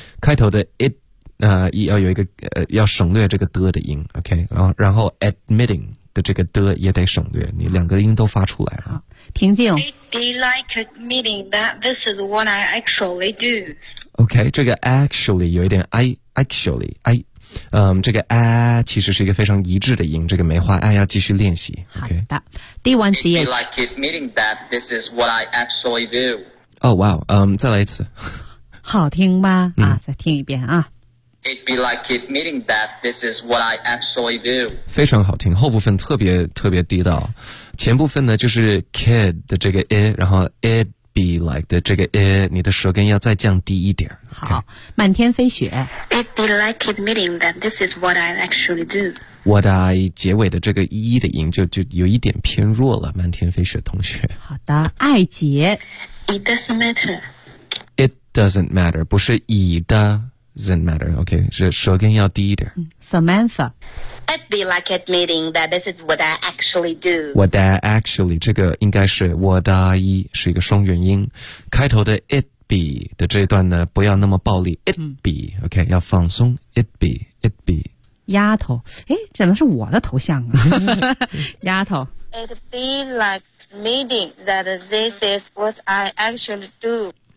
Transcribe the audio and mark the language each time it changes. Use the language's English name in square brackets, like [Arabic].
[Chinese] 开头的 it 要有一个要省略这个的音 ，OK， 然后 admitting 的这个的也得省略，你两个音都发出来了。平静。 [English] It'd be like admitting that this is what I actually do. [Chinese] OK， 这个 actually 有一点 actually。这个 其实是一个非常一致的音，这个梅花 要继续练习。 OK，好的，第1 CH。 [English] It be like admitting that this is what I actually do. [Chinese] Oh wow， 再来一次。好听吧？再听一遍啊。 [English] It be like admitting that this is what I actually do. [Chinese] 非常好听，后部分特别特别地道，前部分呢就是 kid 的这个 it， 然后 it be like 的这个 it， 你的舌根要再降低一点。好，满天飞雪。 [English] It be like admitting that this is what I actually do. [Chinese] what I 结尾的这个一的音就有一点偏弱了，漫天飞雪同学。好的，爱杰。 [English] It doesn't matter. It doesn't matter, [Chinese] 不是 [English] it doesn't matter, OK, [Chinese] 是舌根要低一点。 [English] Samantha. I'd be like admitting that this is what I actually do. [Chinese] What I actually, 这个应该是 what I, 是一个双元音。开头的 it be 的这一段呢，不要那么暴力。 [English] It be, OK, [Chinese] 要放松。 [English] It be, it be. [Chinese] 丫头，诶，怎么是我的头像啊？丫头。 [English] I'd be like admitting that this is what I actually do.